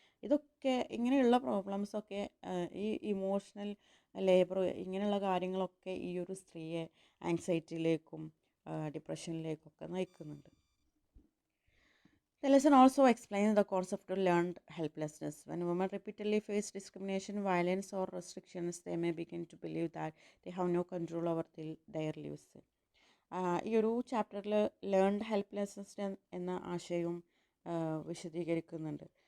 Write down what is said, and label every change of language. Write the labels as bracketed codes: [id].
[ml] ഇതൊക്കെ ഇങ്ങനെയുള്ള പ്രോബ്ലംസൊക്കെ ഈ ഇമോഷണൽ ലേബർ ഇങ്ങനെയുള്ള കാര്യങ്ങളൊക്കെ ഈ ഒരു സ്ത്രീയെ ആങ്സൈറ്റിയിലേക്കും ഡിപ്രഷനിലേക്കൊക്കെ നയിക്കുന്നുണ്ട്. [en] The lesson also explains the concept of learned helplessness. When women repeatedly face discrimination, violence, or restrictions, they may begin to believe that they have no control over their lives. [ml] ഈ ഒരു ചാപ്റ്ററിൽ learned helplessness എന്ന ആശയവും വിശദീകരിക്കുന്നുണ്ട്.